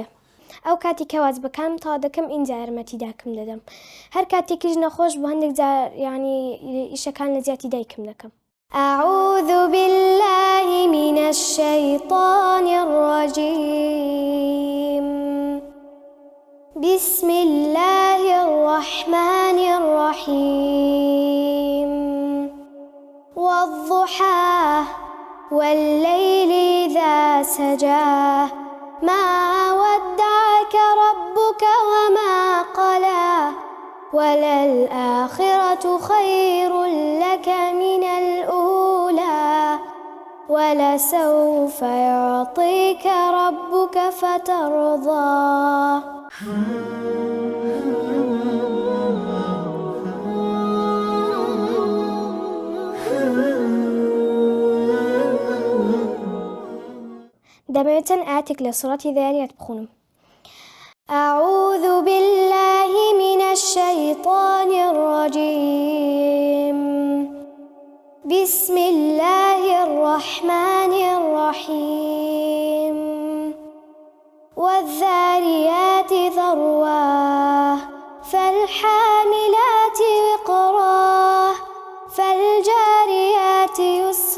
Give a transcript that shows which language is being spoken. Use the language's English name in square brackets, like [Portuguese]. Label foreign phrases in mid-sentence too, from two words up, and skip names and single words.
[Central Kurdish] ئەو کاتی کە واجبەکانم تەواو دەکەم ئینجا یارمەتی داکم دەدەم. هەر کاتێکیش نەخۆش بوو هەندێک جار ئیشەکان لە زیاتی دایکم دەکەم. [Arabic] أعوذ بالله من الشيطان الرجيم بسم الله الرحمن الرحيم والضحى والليل إذا سجى ما ودعك ربك وما قلى وللآخرة خير لك من الأولى ولسوف يعطيك ربك فترضى. [Central Kurdish] دەمەوێت چەند ئاەتێک لە سوڕەتی ذاریات بخوێنم. [Arabic] أعوذ بالله من الشيطان الرجيم بسم الله الرحمن الرحيم والذاريات ذروا فالحاملات وقرا فالجاريات يسرا